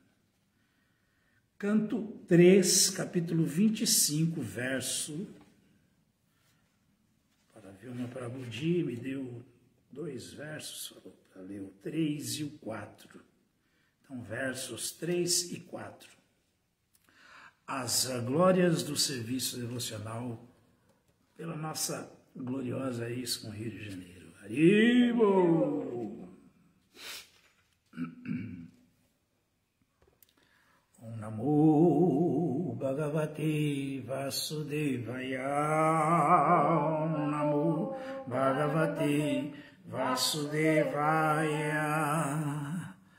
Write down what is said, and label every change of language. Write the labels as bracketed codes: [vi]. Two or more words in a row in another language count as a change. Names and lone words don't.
[pt] canto 3, capítulo 25, verso, para Vilma Prabhuji me deu 2 versos, para ler o 3 e o 4. Então, versos 3 e 4. As glórias do serviço devocional pela nossa gloriosa ISKCON Rio de Janeiro. Haribo! [sa] Om Namo Bhagavate Vasudevaya. Om Namo Bhagavate Vasudevaya.